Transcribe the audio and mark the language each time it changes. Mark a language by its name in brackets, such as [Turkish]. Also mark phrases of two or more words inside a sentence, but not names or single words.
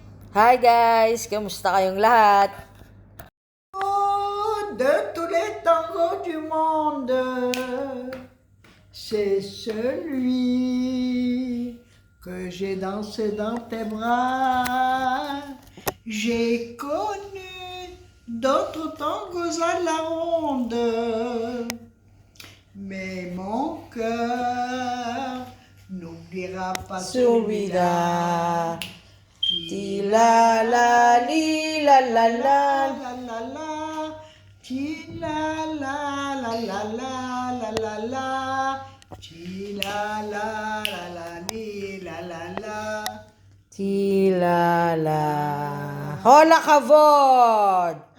[English] Hi guys! [Filipino] Kamusta kayong lahat? [French] De tous les tangos du monde, c'est celui que j'ai dansé dans tes bras. J'ai connu d'autres tangos à la ronde, mais mon cœur n'oubliera pas celui-là. Ti la la li la la la. La la la, ti la la la la la la la la, ti la la la la li la la la. Ti la la. Hola kavod!